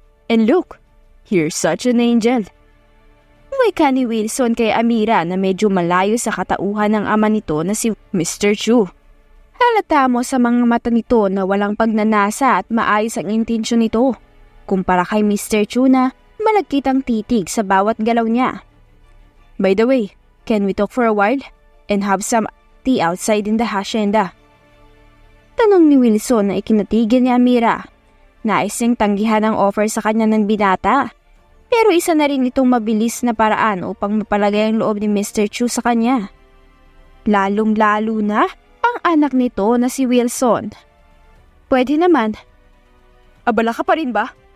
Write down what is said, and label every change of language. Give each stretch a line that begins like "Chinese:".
English: And look, you're such an angel.
Filipino: Wika ni Wilson kay Amira na medyo malayo sa katauhan ng ama nito na si Mr. Chu. Halata mo sa mga mata nito na walang pagnanasa at maayos ang intensyon nito. Kumpara kay Mr. Chu na malagkitang titig sa bawat galaw niya.
English: By the way, can we talk for a while and have some tea outside in the hacienda?
Filipino: Tanong ni Wilson na ikinatigil ni Amira. Nais niyang tanggihan ang offer sa kanya ng binata. Pero isa na rin itong mabilis na paraan upang mapalagay ang loob ni Mr. Chu sa kanya. Lalong-lalo na ang anak nito na si Wilson. Pwede naman. Abala ka pa rin ba?